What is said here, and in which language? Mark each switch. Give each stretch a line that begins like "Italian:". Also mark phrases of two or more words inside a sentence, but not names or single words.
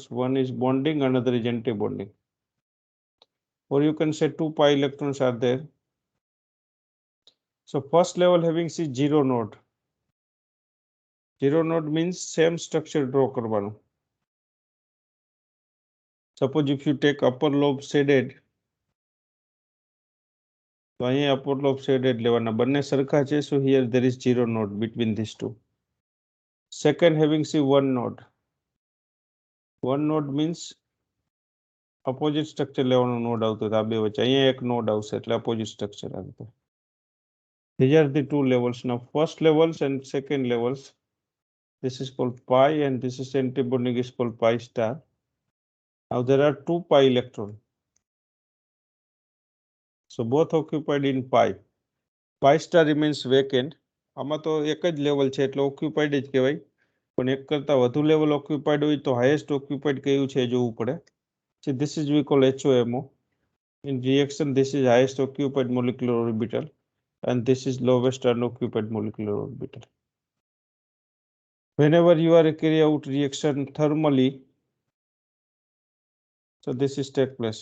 English: One is bonding, another is anti-bonding. Or you can say 2 pi electrons are there. So first level having C 0 node. 0 node means same structure draw કરવાનું. Suppose if you take upper lobe shaded,
Gujarati: તો અહીંયા
English: upper lobe shaded
Gujarati: લેવાના બંને સરખા છે.
English: So here there is 0 node between these two. Second having C 1 node. 1 node means opposite structure લેવાનો node
Gujarati: આવતો આ બે વચ્ચે. અહીંયા એક
English: node
Gujarati: આવશે એટલે
English: opposite structure આવતો. These are the 2 levels. Now first levels and second levels. This is called pi and this is antibonding is called pi star. Now there are 2 pi electron. So both occupied in pi. Pi star remains vacant.
Gujarati: આમાં તો એક જ લેવલ છે એટલે ઓક્યુપાઈડ જ કહેવાય. પણ એક કરતા વધુ લેવલ ઓક્યુપાઈડ હોય તો
English: highest occupied
Gujarati: કયું છે જોવું પડે.
English: So this is we call HOMO. In reaction this is highest occupied molecular orbital and this is lowest unoccupied molecular orbital. Whenever you are carry out reaction thermally, so this is take place.